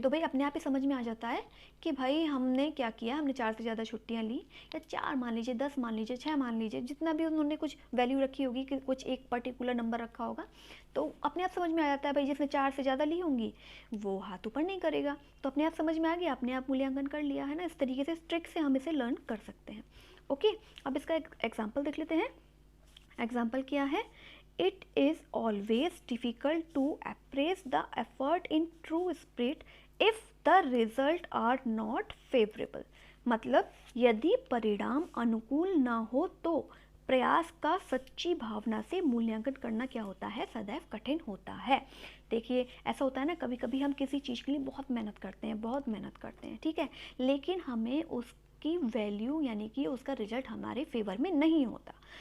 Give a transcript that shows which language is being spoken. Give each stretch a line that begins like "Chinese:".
Hindi: तो भाई अपने आप ही समझ में आ जाता है कि भाई हमने क्या किया, हमने 4 से ज़्यादा छुट्टियां ली, या 4 मान लीजिए, 10 मान लीजिए, 6 मान लीजिए, जितना भी उन्होंने कुछ वैल्यू रखी होगी, कि कुछ एक पर्टिकुलर नंबर रखा होगा, तो अपने आप समझ में आ जाता है भाई जिसने 4 से ज़्यादा ली होंगी वो हाथ ऊपर नहीं करेगा। तो अपने आप समझ में आ गया, अपने आप मूल्यांकन कर लिया है ना। इस तरीके से ट्रिक से हम इसे लर्न कर सकते हैं। ओके, अब इसका एक एग्जाम्पल देख लेते हैं। एग्जाम्पल क्या है?
English: It is always difficult to appraise the effort in true spirit if the result are not favorable।
Hindi: मतलब यदि परिणाम अनुकूल ना हो तो प्रयास का सच्ची भावना से मूल्यांकन करना क्या होता है? सदैव कठिन होता है। देखिए ऐसा होता है ना, कभी कभी हम किसी चीज़ के लिए बहुत मेहनत करते हैं, बहुत मेहनत करते हैं, ठीक है, लेकिन हमें उसकी वैल्यू यानी कि उसका रिजल्ट हमारे फेवर में नहीं होता।